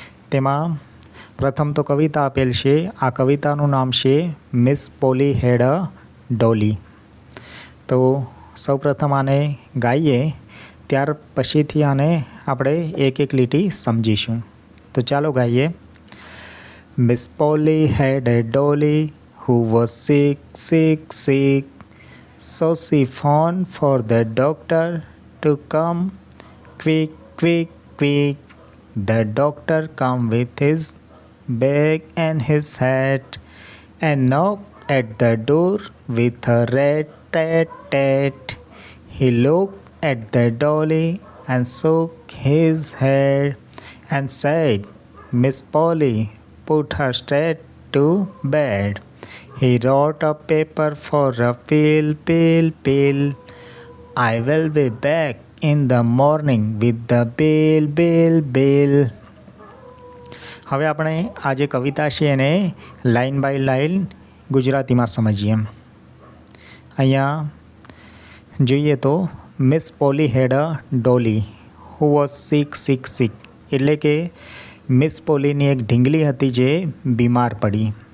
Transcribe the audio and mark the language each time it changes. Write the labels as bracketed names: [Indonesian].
[Gujarati] તેમાં પ્રથમ તો કવિતા આપેલ છે। આ કવિતાનું નામ છે [English] Miss Polly had a dolly. [Gujarati] તો સૌપ્રથમ આને ગાઈએ, ત્યાર પછીથી આને આપણે એક એક લીટી સમજીશું। તો ચાલો ગાઈએ। [English] Miss Polly had a dolly who was sick, sick, sick. So she phoned for the doctor to come quick, quick, quick. The doctor came with his bag and his hat and knocked at the door with a rat, tat, tat. He looked at the dolly and shook his head and said, Miss Polly, put her straight to bed. He wrote a paper for a pill, pill, pill. I will be back in the morning with the bill, bill, bill. [Gujarati] હવે આપણે આ જે કવિતા છે એને [English] line by line [Gujarati] ગુજરાતીમાં સમજીએ। અહીંયા જોઈએ તો [English] Miss Polly had a dolly who was sick, sick, [Gujarati] સિક, એટલે કે મિસ પોલીની એક ઢીંગલી હતી જે બીમાર પડી।